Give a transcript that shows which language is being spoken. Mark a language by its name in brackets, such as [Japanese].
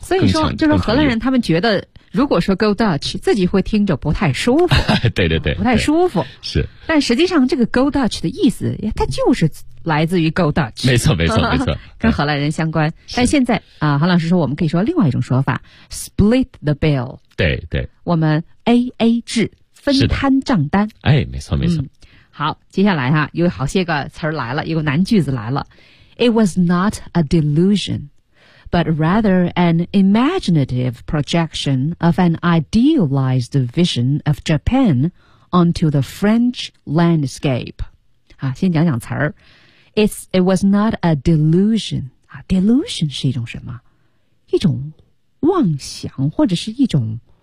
[Chinese] 所以说就是荷兰人他们觉得如果说 go Dutch 自己会听着不太舒服。对对对，不太舒服，是，但实际上这个 [English] go Dutch [Chinese] 的意思它就是来自于 go Dutch。没错没错没错，跟荷兰人相关。但现在啊，韩老师说我们可以说另外一种说法， [English] split the bill。 [Chinese] 对对，我们 AA 制，分摊账单。哎，没错没错、嗯、好，接下来哈、啊、有好些个词来了，有个难句子来了。 [English] It was not a delusionBut rather an imaginative projection of an idealized vision of Japan onto the French landscape. [Chinese] 啊，先讲讲词儿。 [English] It was not a delusion. [Chinese] 啊 ，delusion 是一种什么？一种妄想或者是一种